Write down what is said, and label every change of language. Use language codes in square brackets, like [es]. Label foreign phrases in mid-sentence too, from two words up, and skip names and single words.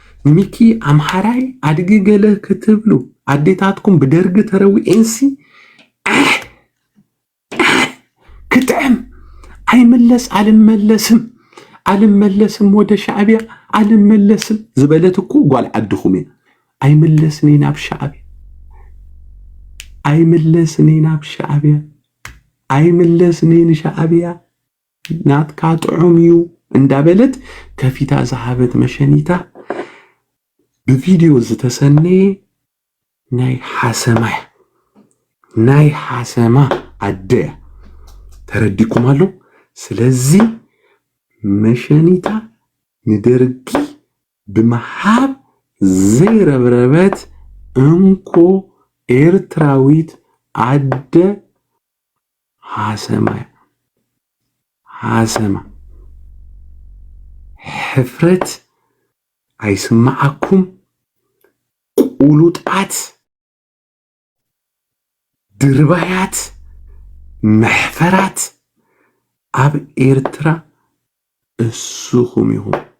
[ti] ሚኪ አምሐራይ አድግ ገለ ክትብሉ አዴታትኩም ብደርግ ተረዊ ኤንሲ ክትዕም አይመለስ [am] አልመለስም ወደ ሻዕቢያ አልመለስም [ti] ዝበለት እኮ ጓል ዓድኹም አይመለስኒ ናብ ሻዕቢያ አይመለስኒ ንሻዕቢያ ናትካ ጥዑም እዩ እንዳበለት ከፊታ ዝሃበት መሸኒታ በቪዲዮ ዝተሰነየ ናይ ሓሰማ አደያ ተረዲኩም አሉ። ስለዚህ መሸኒታ ንደርጊ ብምሃብ ዘይረብረበት እንኮ ኤርትራዊት አደ ሓሰማ ሕፍረት አይስማዓኩም ቁሉጣት ድርባያት محفرات አብ ኤርትራ እስኹም ይሁን